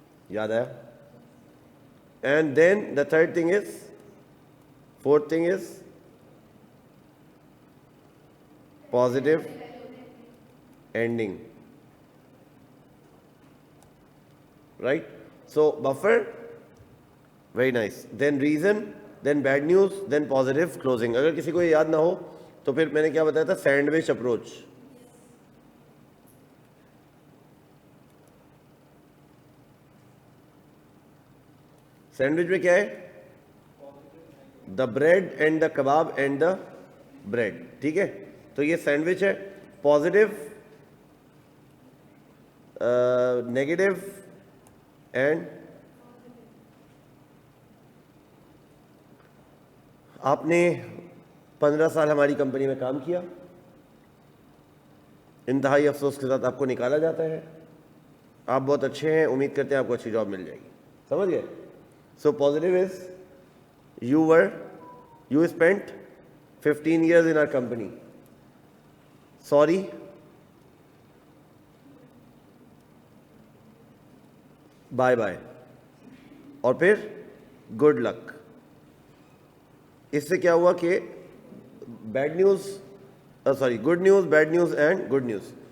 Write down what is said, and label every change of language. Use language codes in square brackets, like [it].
[ur] یاد آیا؟ [en] And then the third thing is, fourth thing is positive ending, right? So buffer, very nice, then reason, then bad news, then positive closing. [ur] اگر کسی کو یہ یاد نہ ہو تو پھر میں نے کیا بتایا تھا, سینڈوچ اپروچ. سینڈوچ میں کیا ہے؟ [en] The bread and the kebab and the bread. [ur] ٹھیک ہے, تو یہ سینڈوچ ہے. [en] positive, negative and, [ur] آپ نے 15 سال ہماری کمپنی میں کام کیا, انتہائی افسوس کے ساتھ آپ کو نکالا جاتا ہے. آپ بہت اچھے ہیں, امید کرتے ہیں آپ کو اچھی جاب مل جائے گی. سمجھ گئے؟ [en] So positive is you spent 15 years in our company. Sorry, bye bye, [ur] اور پھر [en] Good luck. [ur] اس سے کیا ہوا کہ [en] Bad news, good news, bad news and good news.